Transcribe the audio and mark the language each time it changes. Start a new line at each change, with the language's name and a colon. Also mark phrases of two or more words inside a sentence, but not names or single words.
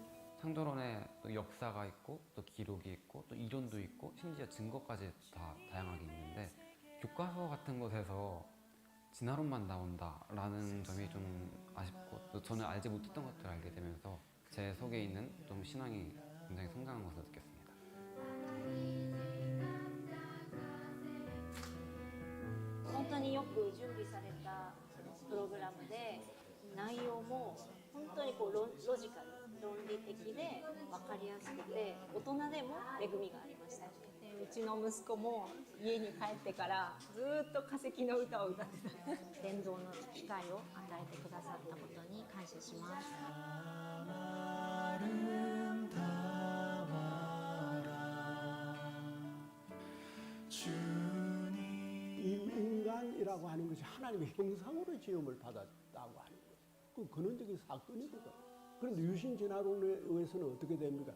Korean: 창조론에 또 역사가 있고 또 기록이 있고 또 이론도 있고 심지어 증거까지 다 다양하게 있는데 교과서 같은 곳에서 진화론만 나온다라는 점이 좀 아쉽고 또 저는 알지 못했던 것들을 알게 되면서 제 속에 있는 좀 신앙이 굉장히 성장한 것을 느꼈습니다.
Japanese: 本当によく準備されたプログラムで内容も本当にロジカル、論理的で分かりやすくて大人でも恵みがありました。うちの息子も家に帰ってからずっと化石の歌を歌ってた。伝道の機会を与えてくださったことに感謝します。
Korean: 이 인간이라고 하는 것이 하나님의 형상으로 지음을 받았다고 하는 거예요. 그 근원적인 사건이거든. 그런데 유신 진화론에 의해서는 어떻게 됩니까?